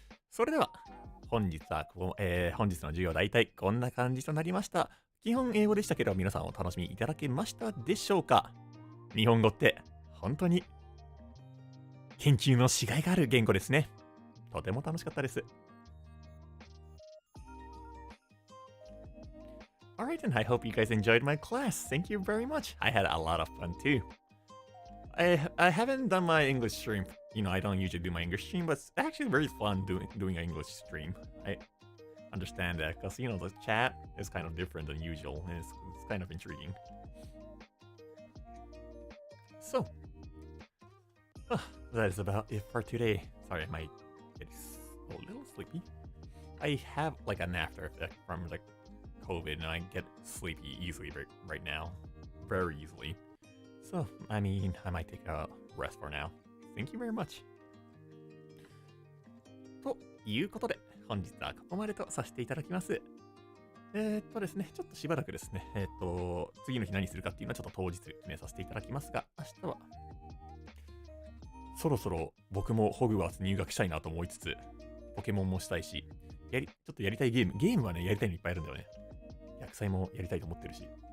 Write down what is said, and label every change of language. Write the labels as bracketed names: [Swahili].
[Japanese] それでは本日の授業はだいたいこんな感じとなりました。基本英語でしたけど皆さんお楽しみいただけましたでしょうか？日本語って本当に研究のしがいがある言語ですね。とても楽しかったです。 [English] Alright, and I hope you guys enjoyed my class. Thank you very much. I had a lot of fun too. I haven't done my English stream. You know, I don't usually do my English stream, but it's actually very fun doing an English stream. I understand that because, you know, the chat is kind of different than usual. And it's kind of intriguing. So, that is about it for today. Sorry, I might get a little sleepy. I have like an after effect from like COVID, and I get sleepy easily right now. Very easily. So, I mean, I might take a rest for now. Thank you very much. [Japanese] ということで、本日はここまでとさせていただきます。ですね、ちょっとしばらくですね、次の日何するかっていうのはちょっと当日決めさせていただきますが、明日は、そろそろ僕もホグワーツ入学したいなと思いつつ、ポケモンもしたいし、ちょっとやりたいゲームはね、やりたいのいっぱいあるんだよね。薬剤もやりたいと思ってるし、